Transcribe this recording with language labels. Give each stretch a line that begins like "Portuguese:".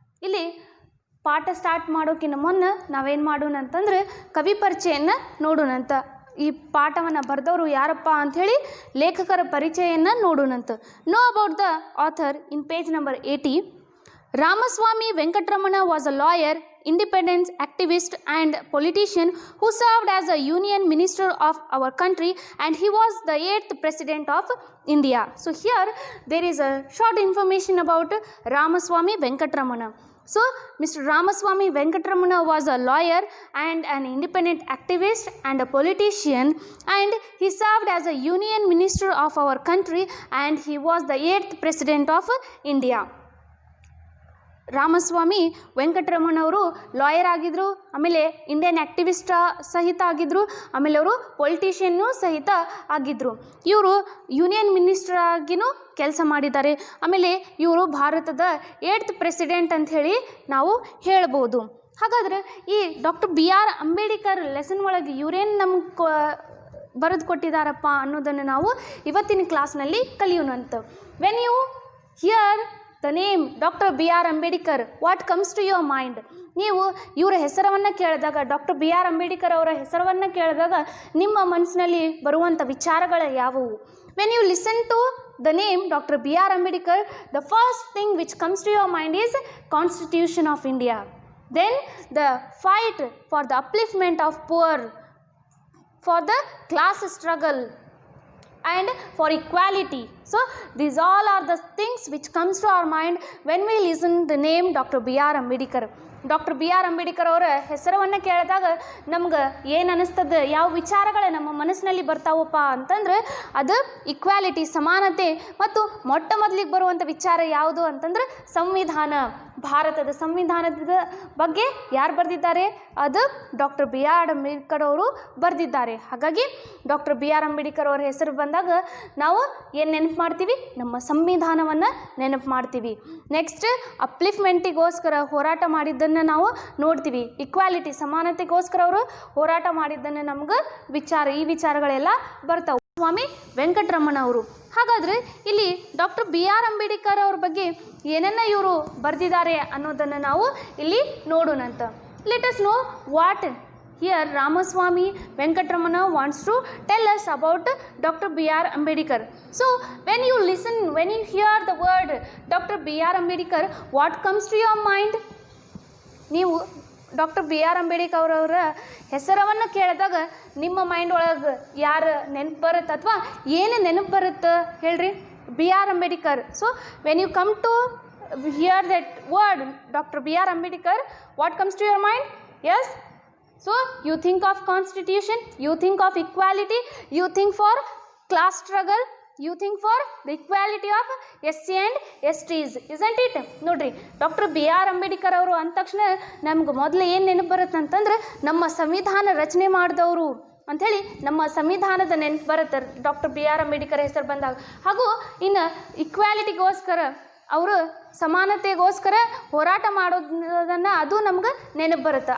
Kannada: ಇಲ್ಲಿ ಪಾಠ ಸ್ಟಾರ್ಟ್ ಮಾಡೋಕ್ಕಿಂತ ಮುನ್ನ ನಾವೇನು ಮಾಡೋಣ ಅಂತಂದ್ರೆ ಕವಿ ಪರಿಚಯನ ನೋಡೋಣಂತ. ಈ ಪಾಠವನ್ನು ಬರೆದವರು ಯಾರಪ್ಪ ಅಂಥೇಳಿ ಲೇಖಕರ ಪರಿಚಯನ ನೋಡೋಣಂತ.
English: Know about the author in page number 80. Ramaswamy Venkatramana was a lawyer, independence activist and politician who served as a union minister of our country, and he was the 8th president of India. So here there is a short information about Ramaswamy Venkatramana. So Mr. Ramaswamy Venkatramana was a lawyer and an independent activist and a politician, and he served as a union minister of our country, and he was the 8th president of India.
Kannada: Ramaswamy Venkataramana ಅವರು lawyer ಆಗಿದ್ದರು, ಆಮೇಲೆ Indian activist ಸಹಿತ ಆಗಿದ್ದರು, ಆಮೇಲೆ ಅವರು ಪೊಲಿಟಿಷಿಯನ್ನು ಸಹಿತ ಆಗಿದ್ದರು. ಇವರು ಯೂನಿಯನ್ ಮಿನಿಸ್ಟರ್ ಆಗಿನೂ ಕೆಲಸ ಮಾಡಿದ್ದಾರೆ. ಆಮೇಲೆ ಇವರು ಭಾರತದ 8th ಪ್ರೆಸಿಡೆಂಟ್ ಅಂಥೇಳಿ ನಾವು ಹೇಳ್ಬೋದು. ಹಾಗಾದ್ರೆ ಈ doctor B R Ambedkar lesson ಒಳಗೆ ಇವರೇನು ನಮ್ಗೆ ಬರೆದು ಕೊಟ್ಟಿದ್ದಾರಪ್ಪ ಅನ್ನೋದನ್ನು ನಾವು ಇವತ್ತಿನ ಕ್ಲಾಸ್ನಲ್ಲಿ ಕಲಿಯೋಣಂತ.
English: When you hear the name Dr. B.R. Ambedkar, what comes to your mind?
Kannada: ನೀವು ಇವರ ಹೆಸರನ್ನು ಕೇಳಿದಾಗ, ಡಾಕ್ಟರ್ ಬಿ ಆರ್ ಅಂಬೇಡ್ಕರ್ ಅವರ ಹೆಸರನ್ನು ಕೇಳಿದಾಗ ನಿಮ್ಮ ಮನಸ್ಸಿನಲ್ಲಿ ಬರುವಂಥ ವಿಚಾರಗಳು ಯಾವುವು?
English: When you listen to the name doctor B R Ambedkar, the first thing which comes to your mind is constitution of India, then the fight for the upliftment of poor, for the class struggle and for equality. So these all are the things which comes to our mind when we listen the name Dr. B.R. Ambedkar.
Kannada: Doctor B R Ambedkar ಅವರ ಹೆಸರನ್ನು ಕೇಳಿದಾಗ ನಮ್ಗೆ ಏನು ಅನ್ನಿಸ್ತದೆ, ಯಾವ ವಿಚಾರಗಳು ನಮ್ಮ ಮನಸ್ಸಿನಲ್ಲಿ ಬರ್ತಾವಪ್ಪ ಅಂತಂದ್ರೆ ಅದು ಇಕ್ವಾಲಿಟಿ, ಸಮಾನತೆ, ಮತ್ತು ಮೊಟ್ಟ ಮೊದಲಿಗೆ ಬರುವಂಥ ವಿಚಾರ ಯಾವುದು ಅಂತಂದ್ರೆ ಸಂವಿಧಾನ. ಭಾರತದ ಸಂವಿಧಾನದ ಬಗ್ಗೆ ಯಾರು ಬರೆದಿದ್ದಾರೆ? ಅದು ಡಾಕ್ಟರ್ ಬಿ ಆರ್ ಅಂಬೇಡ್ಕರ್ ಅವರು ಬರೆದಿದ್ದಾರೆ. ಹಾಗಾಗಿ ಡಾಕ್ಟರ್ ಬಿ ಆರ್ ಅಂಬೇಡ್ಕರ್ ಅವರ ಹೆಸರು ಬಂದಾಗ ನಾವು ಏನು ನೆನಪು ಮಾಡ್ತೀವಿ? ನಮ್ಮ ಸಂವಿಧಾನವನ್ನು ನೆನಪು ಮಾಡ್ತೀವಿ. ನೆಕ್ಸ್ಟ್ ಅಪ್ಲಿಫ್ಟ್ಮೆಂಟಿಗೋಸ್ಕರ ಹೋರಾಟ ಮಾಡಿದ್ದನ್ನು ನಾವು ನೋಡ್ತೀವಿ. ಇಕ್ವಾಲಿಟಿ, ಸಮಾನತೆಗೋಸ್ಕರ ಅವರು ಹೋರಾಟ ಮಾಡಿದ್ದನ್ನು ನಮ್ಗೆ ಈ ವಿಚಾರಗಳೆಲ್ಲ ಬರ್ತಾವೆ. ಸ್ವಾಮಿ ವೆಂಕಟರಮಣ ಅವರು. ಹಾಗಾದರೆ ಇಲ್ಲಿ ಡಾಕ್ಟರ್ ಬಿ ಆರ್ ಅಂಬೇಡ್ಕರ್ ಅವ್ರ ಬಗ್ಗೆ ಏನನ್ನ ಇವರು ಬರೆದಿದ್ದಾರೆ ಅನ್ನೋದನ್ನು ನಾವು ಇಲ್ಲಿ ನೋಡೋಣಂತ.
English: Let us know what here Ramaswamy Venkatramana wants to tell us about Dr. B.R. Ambedkar. So when you hear the word Dr. B.R. Ambedkar, what comes to your mind?
Kannada: ನೀವು doctor B R Ambedkar ಅವರ ಹೆಸರವನ್ನು ಕೇಳಿದಾಗ ನಿಮ್ಮ mind ಒಳಗೆ ಯಾರು ನೆನಪು ಬರುತ್ತೆ ಅಥವಾ ಏನು ನೆನಪು ಬರುತ್ತೆ ಹೇಳ್ರಿ? B R Ambedkar.
English: So when you come to hear that word doctor B R Ambedkar, what comes to your mind? Yes, so you think of constitution, you think of equality, you think for class struggle, you think for the equality of SC and STs, isn't it?
Kannada: ನೋಡ್ರಿ, doctor B R Ambedkar ಅವರು ಅಂದ ತಕ್ಷಣ ನಮ್ಗೆ ಮೊದಲು ಏನು ನೆನಪು ಬರುತ್ತೆ ಅಂತಂದ್ರೆ ನಮ್ಮ ಸಂವಿಧಾನ ರಚನೆ ಮಾಡಿದವರು ಅಂಥೇಳಿ ನಮ್ಮ ಸಂವಿಧಾನದ ನೆನಪು ಬರುತ್ತೆ ಡಾಕ್ಟರ್ ಬಿ ಆರ್ ಅಂಬೇಡ್ಕರ್ ಹೆಸರು ಬಂದಾಗ. ಹಾಗೂ ಇನ್ನು ಇಕ್ವಾಲಿಟಿಗೋಸ್ಕರ ಅವರು ಸಮಾನತೆಗೋಸ್ಕರ ಹೋರಾಟ ಮಾಡೋದನ್ನು ಅದು ನಮ್ಗೆ ನೆನಪು ಬರುತ್ತೆ.